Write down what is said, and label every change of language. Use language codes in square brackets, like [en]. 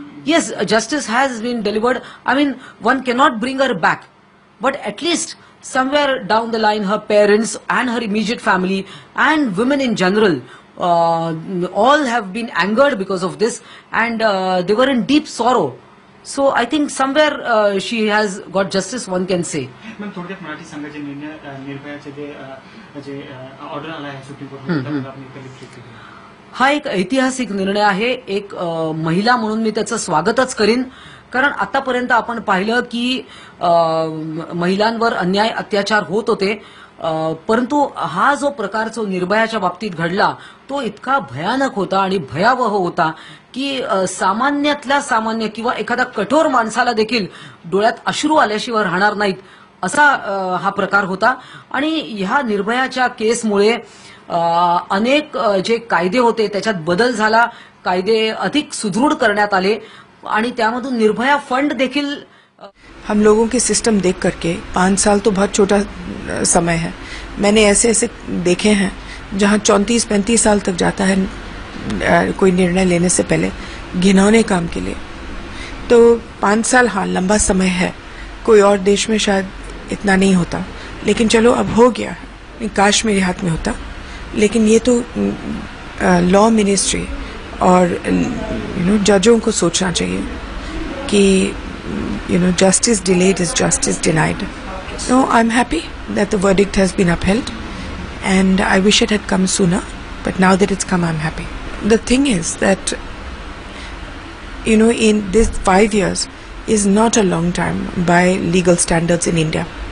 [en] Yes, justice has been delivered. I mean, one cannot bring her back, but at least somewhere down the line, her parents and her immediate family and women in general, all have been angered because of this, and they were in deep sorrow. So I think somewhere she has got justice, one can say. [mr] Ma'am, थोडक्यात मराठी संघाचे निर्भयाचे जे order आला आहे supreme court. हा एक ऐतिहासिक निर्णय आहे. एक महिला म्हणून मी त्याचं स्वागतच करीन, कारण आतापर्यंत आपण पाहिलं की महिलांवर अन्याय अत्याचार होत होते, परंतु हा जो प्रकार जो निर्भयाच्या बाबतीत घडला तो इतका भयानक होता आणि भयावह होता की सामान्यातल्या सामान्य किंवा एखादा कठोर माणसाला देखील डोळ्यात अश्रू आल्याशिवाय राहणार नाहीत असा हा प्रकार होता. आणि ह्या निर्भयाच्या केसमुळे अनेक जे कायदे होते त्याच्यात बदल झाला, कायदे अधिक सुदृढ करण्यात आले, आणि त्यामधून निर्भया फंड देखील. [hi] हम लोगों के सिस्टम देख करके 5 साल तो बहुत छोटा समय है. मैंने ऐसे देखे हैं जहां 34-35 साल तक जाता है कोई निर्णय लेने से पहले घिनौने काम के लिए. तो 5 साल हाँ लंबा समय है, कोई और देश में शायद इतना नहीं होता, लेकिन चलो अब हो गया है. काश मेरे हाथ में होता, लेकिन ये तो लॉ मिनिस्ट्री और जजों को सोचना चाहिए कि [en] justice delayed is justice denied. So I'm happy that the verdict has been upheld, and I wish it had come sooner, but now that it's come, I'm happy. The thing is that in this 5 years is not a long time by legal standards in India.